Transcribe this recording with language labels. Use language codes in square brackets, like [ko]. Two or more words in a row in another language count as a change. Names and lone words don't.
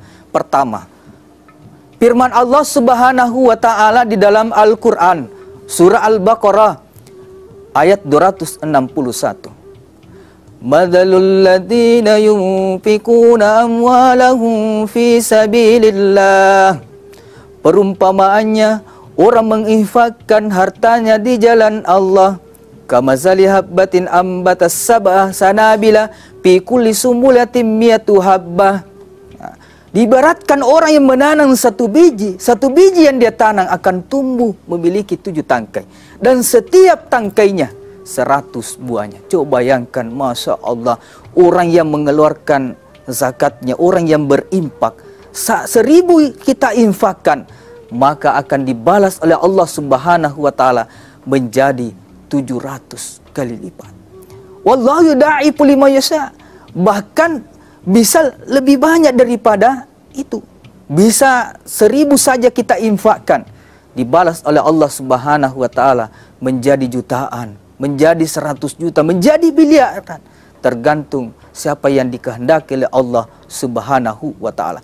[id] Pertama, firman Allah [ar] سبحانه وتعالى [id] di dalam Al-Qur'an, surah Al-Baqarah ayat 261. [ar] "مثل الذين ينفقون أموالهم في سبيل الله." [id] Perumpamaannya orang menginfakkan hartanya di jalan Allah. [ar] كمثل حبة أنبتت سبع سنابل في كل سنبلة مائة حبة. [id] Diibaratkan orang yang menanam satu biji yang dia tanam akan tumbuh memiliki 7 tangkai. Dan setiap tangkainya 100 buahnya. Coba bayangkan, [ar] ما شاء الله, [id] orang yang mengeluarkan zakatnya, orang yang berimpak, 1000 kita infakkan, maka akan dibalas oleh Allah [ar] سبحانه وتعالى [id] menjadi 700 kali lipat. [ar] والله يضاعف لمن يشاء. [id] Bahkan bisa lebih banyak daripada itu. Bisa 1000 saja kita infakkan, dibalas oleh Allah [ar] سبحانه وتعالى [id] menjadi jutaan, menjadi 100 juta, menjadi miliaran. Tergantung siapa yang dikehendaki oleh Allah [ar] سبحانه وتعالى.